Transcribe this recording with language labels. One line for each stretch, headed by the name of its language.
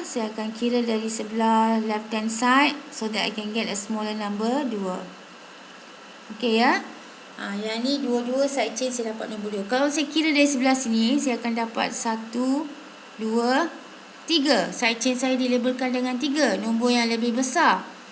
Malay: Saya akan kira dari sebelah
English: left hand side. So that I can get a smaller number, 2.
Malay: Okey ya. Yang ni dua-dua side chain saya dapat nombor 2. Kalau saya kira dari sebelah sini, saya akan dapat 1, 2, 3. Side chain saya dilabelkan dengan 3. Nombor yang lebih besar.